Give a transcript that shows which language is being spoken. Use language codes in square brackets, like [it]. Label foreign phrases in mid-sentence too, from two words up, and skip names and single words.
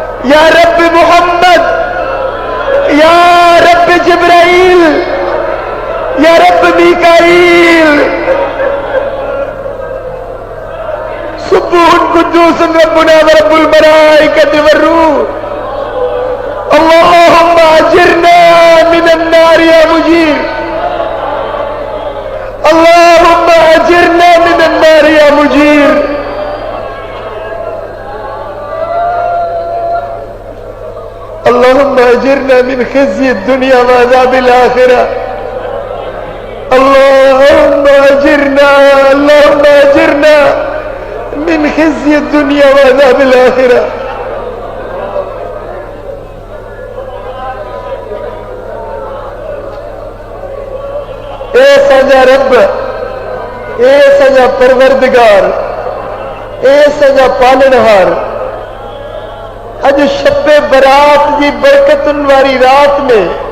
[ar] يا رب محمد، يا رب جبرائيل، يا رب ميكائيل، سبوح قدوس ربنا ورب الملائكة والروح، اللهم أجرنا من النار يا مجير، اللهم أجرنا من النار يا مجير, अल्लाहुम्मा अजिरना मिनन नार या मुजीर। اللهم أجرنا من خزي الدنيا وعذاب الآخرة، اللهم أجرنا من خزي الدنيا وعذاب الآخرة, अल्लाहुम्मा अजिरना मिन खिज़्यि दुनिया व अज़ाबिल आखिरह। [hi] ए सजा रब, ए सजा परवरदिगार, ए सजा पालनहार, अज शब्बे बरात की बरकतन वारी रात में